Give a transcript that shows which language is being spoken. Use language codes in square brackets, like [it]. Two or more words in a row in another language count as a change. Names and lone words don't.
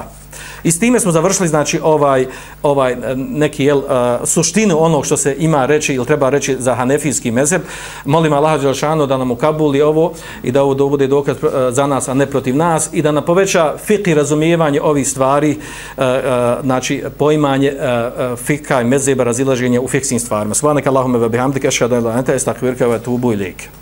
[bs] I s time smo završili, znači, ovaj neki suštinu onog što se ima reći ili treba reći za hanefijski mezheb. Molim Allaha dželešanu da nam ukabuli ovo i da ovo bude dokaz za nas, a ne protiv nas, i da nam poveća fik i razumijevanje ovih stvari, znači poimanje fika i mezheba, razilaženje u fikskim stvarima. [ar] سبحانك اللهم وبحمدك أشهد أن لا إله إلا أنت أستغفرك وأتوب إليك.